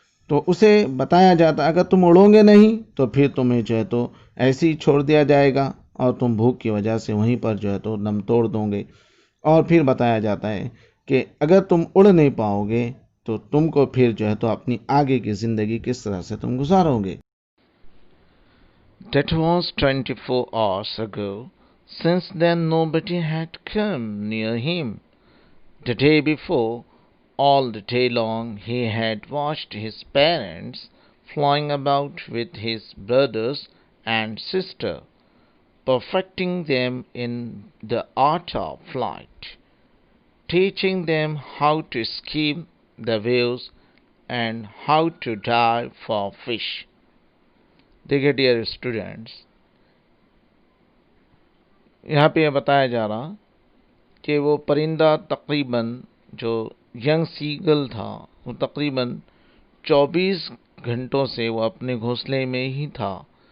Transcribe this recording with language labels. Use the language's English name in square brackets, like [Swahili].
[Hindi] तो उसे बताया जाता अगर तुम उड़ोगे नहीं तो फिर तुम्हें जो है तो ऐसे ही छोड़ दिया जाएगा और तुम भूख की वजह से वहीं पर जो है तो दम तोड़ दोगे। और फिर बताया जाता है कि अगर तुम उड़ नहीं पाओगे तो तुमको फिर जो है तो अपनी आगे की ज़िंदगी किस तरह से तुम गुजारोगे। [English] That was 24 hours ago. Since then, nobody had come near him. The day before, all the day long, he had watched his parents flying about with his brothers and sister, perfecting them in the art of flight, teaching them how to skim the waves and how to dive for fish. [Hindi] देखिए [English] dear students, [Hindi] यहाँ पे यह बताया जा रहा कि वो परिंदा तकरीबन जो यंग सीगल था वो तकरीबन 24 घंटों से वो अपने घोंसले में ही था।